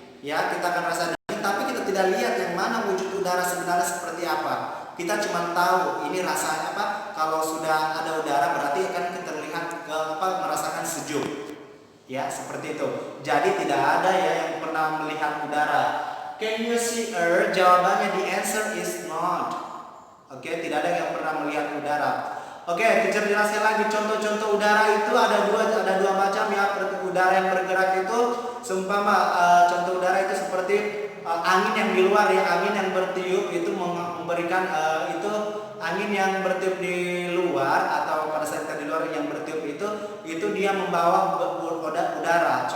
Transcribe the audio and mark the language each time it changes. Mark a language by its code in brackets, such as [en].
[id] Ya, kita akan rasa dingin tapi kita tidak lihat yang mana wujud udara sebenarnya seperti apa. Kita cuma tahu ini rasanya apa. Kalau sudah ada udara berarti akan kita lihat merasakan sejuk. Ya, seperti itu. Jadi tidak ada ya yang pernah melihat udara. [en] Can you see air? [id] Jawabannya [en] the answer is not. [id] Oke, tidak ada yang pernah melihat udara. Oke, teacher jelaskan lagi contoh-contoh udara itu ada dua macam ya. Udara yang bergerak itu seumpama contoh udara itu seperti angin yang di luar ya, angin yang bertiup itu memberikan itu angin yang bertiup di luar atau pada saat kita di luar yang bertiup itu dia membawa udara.